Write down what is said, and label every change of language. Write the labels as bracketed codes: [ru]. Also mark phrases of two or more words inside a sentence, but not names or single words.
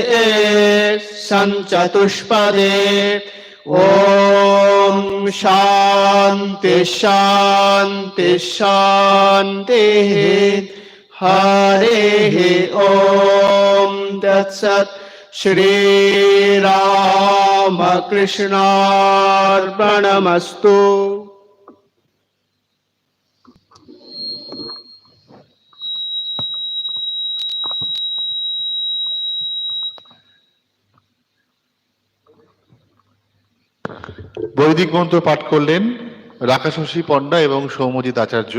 [sa] सञ्चतुष्पदे ॐ शान्ति शान्ति शान्तिः हरेः ॐ तत्सत् श्रीरामकृष्णार्पणमस्तु। [bn] বৈদিক মন্ত্র পাঠ করলেন রাকাশশী পণ্ডা এবং সৌম্যজিৎ আচার্য।